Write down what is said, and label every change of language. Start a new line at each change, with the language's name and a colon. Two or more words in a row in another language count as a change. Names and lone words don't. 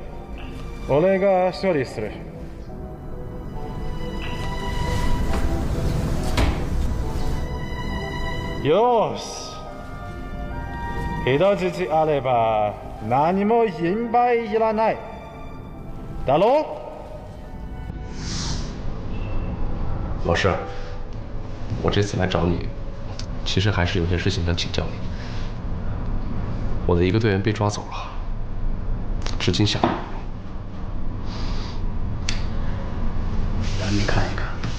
Japanese: 俺が処理する。よし。人質あれば何も心配いらない。だろ？
Chinese: 老师，我这次来找你，其实还是有些事情想请教你。我的一个队员被抓走了，至今下落。咱们看一看。